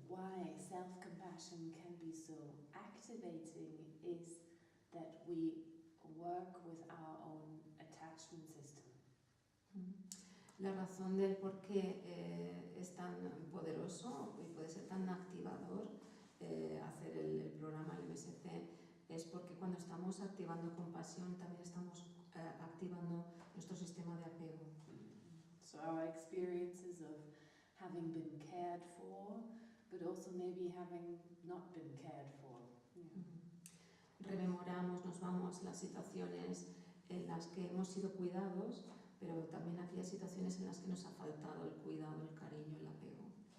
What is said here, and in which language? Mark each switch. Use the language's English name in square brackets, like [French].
[English] why self-compassion can be so activating is that we work with our own attachment system. [Spanish] La razón del por qué es tan poderoso y puede ser tan activador hacer el programa, el MSC, es porque cuando estamos activando compasión también estamos activando nuestro sistema de apego. [English] So our experiences of having been cared for, but also maybe having not been cared for. [Spanish] Rememoramos, nos vamos las situaciones en las que hemos sido cuidados, pero también aquellas situaciones en las que nos ha faltado el cuidado, el cariño, el apego.